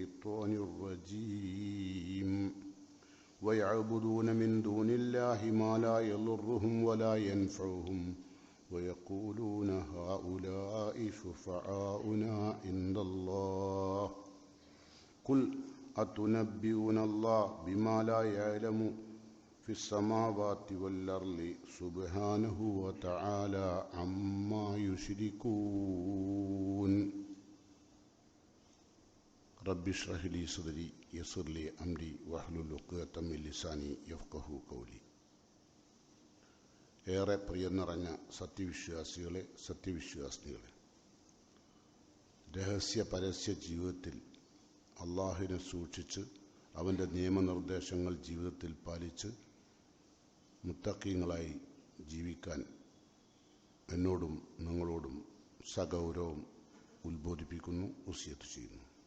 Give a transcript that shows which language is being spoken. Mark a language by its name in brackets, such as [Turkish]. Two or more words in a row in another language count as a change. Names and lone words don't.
[Arabic] الشيطان الرجيم ويعبدون من دون الله ما لا يضرهم ولا ينفعهم ويقولون هؤلاء شفعاؤنا عند الله قل أتنبئون الله بما لا يعلم في السماوات والأرض سبحانه وتعالى عما يشركون رب اشرح لي صدري يسر لي أمري واحلل عقدة من لساني يفقهوا قولي. [Malayalam] ഏറെ പ്രിയം നിറഞ്ഞ സത്യവിശ്വാസികളെ, സത്യവിശ്വാസിനികളെ, രഹസ്യ പരസ്യ ജീവിതത്തിൽ അള്ളാഹുവിനെ സൂക്ഷിച്ച് അവൻ്റെ നിയമനിർദ്ദേശങ്ങൾ ജീവിതത്തിൽ പാലിച്ച് മുത്തഖീങ്ങളായി ജീവിക്കാൻ എന്നോടും നിങ്ങളോടും സഗൗരവം ഉത്ബോധിപ്പിക്കുന്നു, വസിയത്ത് ചെയ്യുന്നു.